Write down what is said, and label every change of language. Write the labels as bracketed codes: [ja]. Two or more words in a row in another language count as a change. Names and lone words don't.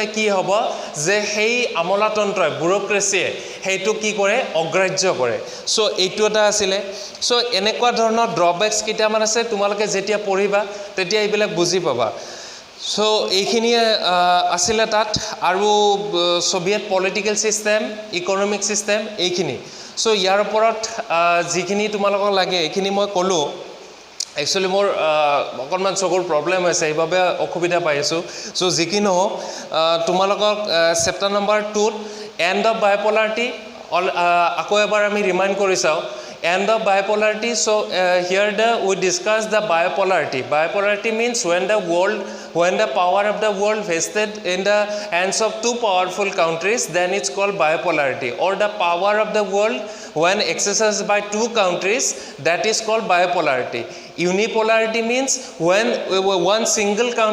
[as] কি হ'ব যে সেই আমোলাতন্ত্ৰই ব্যুৰক্ৰেচিয়ে সেইটো কি কৰে অগ্ৰাহ্য কৰে সো এইটো এটা আছিলে সো এনেকুৱা ধৰণৰ ড্ৰবেক্স কিটামান আছে তোমালোকে যেতিয়া পঢ়িবা তেতিয়া এইবিলাক বুজি পাবা সো এইখিনি আছিলে তাত আৰু [en] Soviet political system economic system [as] এইখিনি সো ইয়াৰ ওপৰত যিখিনি তোমালোকক লাগে এইখিনি মই ক'লো [en] Actually, more [as] অকণমান চকুৰ প্ৰবলেম হৈছে এইভাবে অসুবিধা পাই আছো সো যিকি নহওক তোমালোকক [en] chapter number 2 end of bipolarity [as] আকৌ এবাৰ আমি ৰিমাইন্ড কৰি চাও [en] end of bipolarity so here we discuss the bipolarity means when the power of the world vested in the hands of two powerful countries then it's called bipolarity or the power of the world when exercised by two countries that is called bipolarity unipolarity means when one single